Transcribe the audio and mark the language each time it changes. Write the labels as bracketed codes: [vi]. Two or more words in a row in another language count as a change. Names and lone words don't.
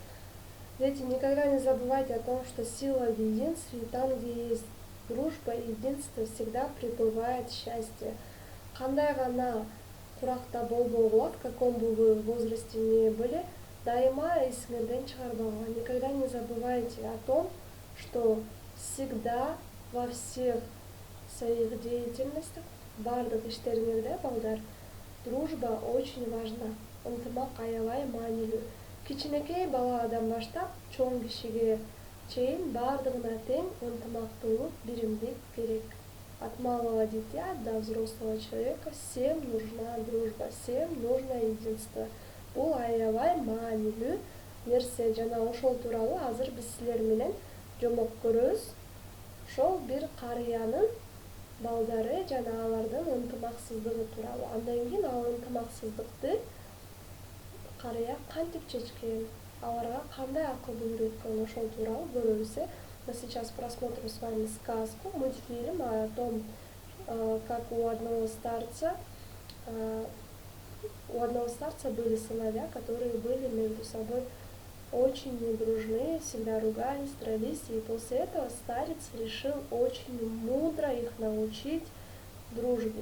[ru] Дети, никогда не забывайте о том, что сила в единстве, и там, где есть дружба и единство, всегда пребывает счастье. [ky] Кандай гана куракта болбогула, [ru] в каком бы вы возрасте ни были, [ky] дайыма эсиңерден чыгарбагыла. [ru] Никогда не забывайте о том, что всегда во всех своих деятельностях, [ky] бардык иштериңерде балдар, [ru] дружба очень важна. [ky] Ынтымак аябай маанилүү. Кичинекей баладан баштап чоң кишиге чейин бардыгына тең ынтымактуулук, биримдик керек. [ru] От малого дитя до взрослого человека всем нужна дружба, всем нужно единство. [ky] Бул аябай маанилүү нерсе, жана ошол тууралуу азыр биз силер менен жомок көрөбүз. Ошол бир карыянын балдары жана алардын ынтымаксыздыгы тууралуу. Андан кийин ал ынтымаксыздыкты карыя кантип чечкен, аларга кандай акылды үйрөткөн, ошол тууралуу көрөбүз. [ru] Мы сейчас просмотрим с вами сказку, мультфильм о том, как у одного старца были сыновья, которые были между собой очень недружны, всегда ругались, дрались, и после этого старец решил очень мудро их научить дружбе.